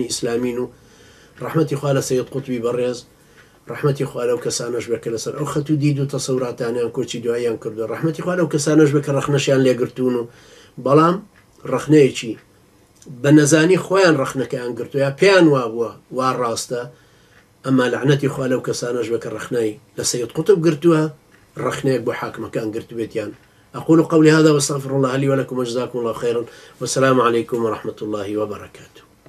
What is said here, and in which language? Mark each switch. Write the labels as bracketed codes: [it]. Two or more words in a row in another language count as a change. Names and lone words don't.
[ckb] ئیسلامین و ڕەحمەتی خوا لە سەید قوتبی بەڕێز ڕەحمەتی خوا لەو کەسانەش بێ کە لەسەر ئەو خەت و دید و تەسەوراتانیان کۆچی دواییان کردووە ڕەحمەتی خوا لەو کەسانەش بێ کە ڕەخنەشیان لێگرتوون و بەڵام ڕەخنەیەکی بە نەزانی خۆیان ڕەخنەکەیان گرتووە یا پێیان وابووە وا ڕاستە ئەما لەعنەتی خوا لەو کەسانەش بێ کە ڕەخنەی لە سەید قوتب گرتووە رخنيك بحاكم كان قلت بيتيان [ar] أقول قولي هذا واستغفر الله لي ولكم وجزاكم الله خيرا والسلام عليكم ورحمة الله وبركاته.